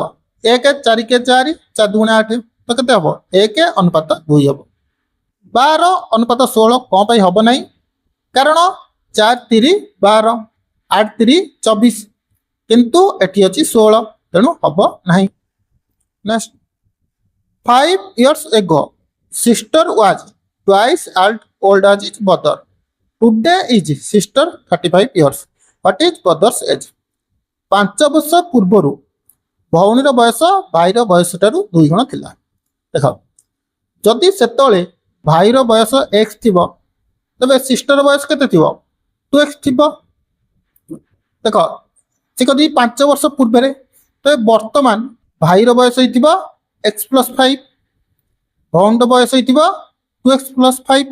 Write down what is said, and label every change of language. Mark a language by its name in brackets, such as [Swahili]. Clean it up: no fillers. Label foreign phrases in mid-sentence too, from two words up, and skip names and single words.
[Odia] 1 4 4 4 2 8, ତ କେତେ ହେବ? 1:2 ହେବ। 12:16 କ'ଣ ପାଇଁ ହେବ ନାହିଁ? କାରଣ 4 3 12, 8 3 24, କିନ୍ତୁ ଏଠି ଅଛି 16, ତେଣୁ ହେବ ନାହିଁ। [English] ନେକ୍ସଟ, 5 years ago sister was twice old as his brother. Today is sister 35 years. What is brother's age? [Odia] 5 ବର୍ଷ ପୂର୍ବରୁ ଭଉଣୀର ବୟସ ଭାଇର ବୟସ ଠାରୁ 2 ଗୁଣ ଥିଲା। ଦେଖ, ଯଦି ସେତେବେଳେ ଭାଇର ବୟସ x ଥିବ, ତେବେ ସିଷ୍ଟର ବୟସ କେତେ ଥିବ? 2x ଥିବ। ଦେଖ, ସେ ଯଦି 5 ବର୍ଷ ପୂର୍ବରେ, ତେବେ ବର୍ତ୍ତମାନ ଭାଇର ବୟସ ହେଇଥିବ x + 5, ଭଉଣୀର ବୟସ ହେଇଥିବ 2x + 5।